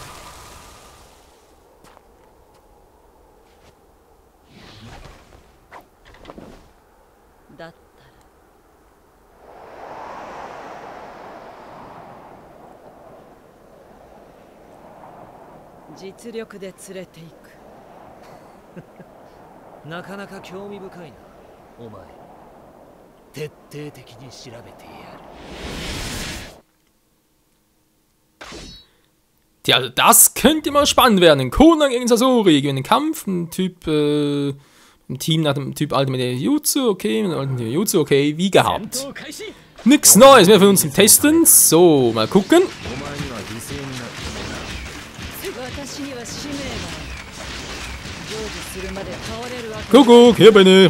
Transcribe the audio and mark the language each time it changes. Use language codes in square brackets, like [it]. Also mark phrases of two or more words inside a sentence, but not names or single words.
[ja] だったら実力で連れていく。なかなか興味深いな。お前、徹底的に調べてやる。 [de] Tja, also das könnte mal spannend werden. Konan gegen Sasori. Gegen den Kampf. Ein Typ, ein Team nach dem Typ Ultimate Jutsu. Okay, mit Ultimate Jutsu. Okay, wie gehabt. Nix Neues mehr für uns zum Testen. So, mal gucken. Kuckuck, hier bin ich.